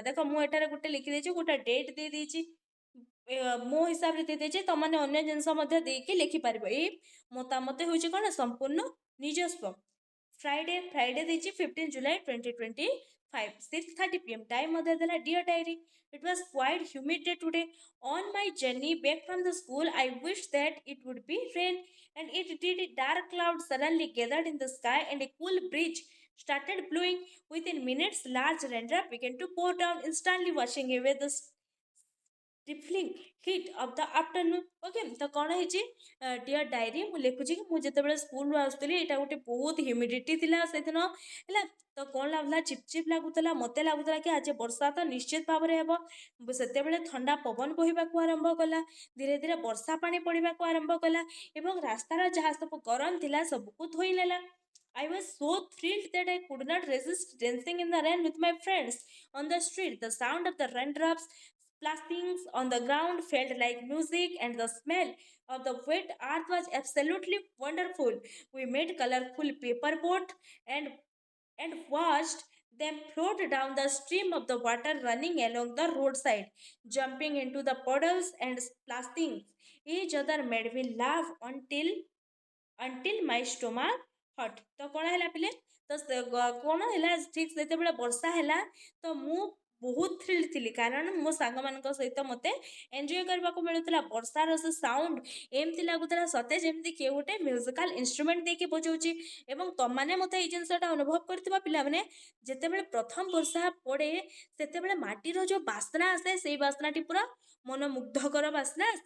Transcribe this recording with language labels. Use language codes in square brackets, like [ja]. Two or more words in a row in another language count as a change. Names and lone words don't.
[or] ଦେଖ ମୁଁ ଏଠାରେ ଗୋଟେ ଲେଖିଦେଇଛି, ଗୋଟେ ଡେଟ୍ ଦେଇଦେଇଛି, ମୋ ହିସାବରେ ଦେଇଦେଇଛି, ତମାନେ ଅନ୍ୟ ଜିନିଷ ମଧ୍ୟ ଦେଇକି ଲେଖିପାରିବ। ଏଇ ମତାମତ ହେଉଛି କ'ଣ, ସମ୍ପୂର୍ଣ୍ଣ ନିଜସ୍ୱ। ଫ୍ରାଇଡେ ଦେଇଛି 15 July 2025, 6:30 PM। ଟାଇମ୍ ମଧ୍ୟ ଦେଲା [en] Dear Diary. It was quite humid day today. On my journey back from the school, I wished that it would be rain, and it did. Dark clouds suddenly gathered in the sky, and a cool breeze started blowing. Within minutes, large raindrop began to pour down, instantly washing away the stifling heat of the afternoon. [or] ଓକେ, ତ କ'ଣ ହେଇଛି, [en] Dear Diary [or] ମୁଁ ଲେଖୁଛି କି ମୁଁ ଯେତେବେଳେ ସ୍କୁଲରୁ ଆସୁଥିଲି, ଏଇଟା ଗୋଟେ ବହୁତ ହ୍ୟୁମିଡିଟି ଥିଲା ସେଦିନ। ହେଲା, ତ କ'ଣ ଲାଗୁଥିଲା, ଚିପଚିପ୍ ଲାଗୁଥିଲା, ମୋତେ ଲାଗୁଥିଲା କି ଆଜି ବର୍ଷା ତ ନିଶ୍ଚିତ ଭାବରେ ହେବ। ସେତେବେଳେ ଥଣ୍ଡା ପବନ ବହିବାକୁ ଆରମ୍ଭ କଲା, ଧୀରେ ଧୀରେ ବର୍ଷା ପାଣି ପଡ଼ିବାକୁ ଆରମ୍ଭ କଲା ଏବଂ ରାସ୍ତାର ଯାହା ସବୁ ଗରମ ଥିଲା ସବୁକୁ ଧୋଇ ନେଲା। [en] I was so thrilled that I could not resist dancing in the rain with my friends on the street. The sound of the raindrops splashing on the ground felt like music, and the smell of the wet earth was absolutely wonderful. We made colorful paper boat and watched them float down the stream of the water running along the roadside, jumping into the puddles and splashing each other made me laugh until my stomach hurt। [or] ତ କ'ଣ ହେଲା ପିଲେ, ତ କ'ଣ ହେଲା, ଠିକ୍ ସେତେବେଳେ ବର୍ଷା ହେଲା, ତ ମୁଁ ବହୁତ ଥ୍ରିଲ୍ ଥିଲି, କାରଣ ମୋ ସାଙ୍ଗମାନଙ୍କ ସହିତ ମୋତେ ଏନ୍ଜୟ କରିବାକୁ ମିଳୁଥିଲା। ବର୍ଷାର ସେ ସାଉଣ୍ଡ ଏମିତି ଲାଗୁଥିଲା ସତେ ଯେମିତି କିଏ ଗୋଟେ [en] musical instrument [or] ଦେଇକି ବଜାଉଛି। ଏବଂ ତମାନେ ମୋତେ ଏଇ ଜିନିଷଟା ଅନୁଭବ କରିଥିବା ପିଲାମାନେ, ଯେତେବେଳେ ପ୍ରଥମ ବର୍ଷା ପଡ଼େ ସେତେବେଳେ ମାଟିର ଯେଉଁ ବାସ୍ନା ଆସେ, ସେଇ ବାସ୍ନାଟି ପୁରା ମନମୁଗ୍ଧକର ବାସ୍ନା ଆସେ।